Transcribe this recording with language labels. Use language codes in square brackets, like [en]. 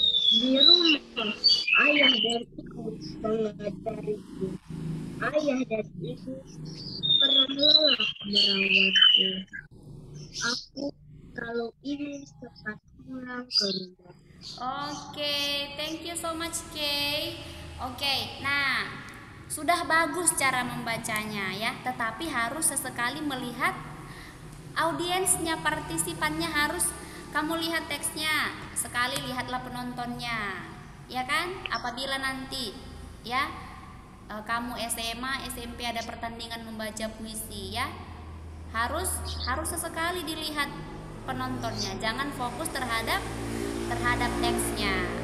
[id] Di rumah ayah dan ibu mengajariku. Ayah dan ibu pernah lelah merawatku. Aku kalau ingin cepat pulang ke rumah. [en] Oke, thank you so much Kay. [id] Oke, nah sudah bagus cara membacanya ya, tetapi harus sesekali melihat audiensnya, partisipannya, harus kamu lihat teksnya, sekali lihatlah penontonnya, ya kan? Apabila nanti ya kamu SMA, SMP ada pertandingan membaca puisi ya, harus sesekali dilihat penontonnya, jangan fokus terhadap teksnya.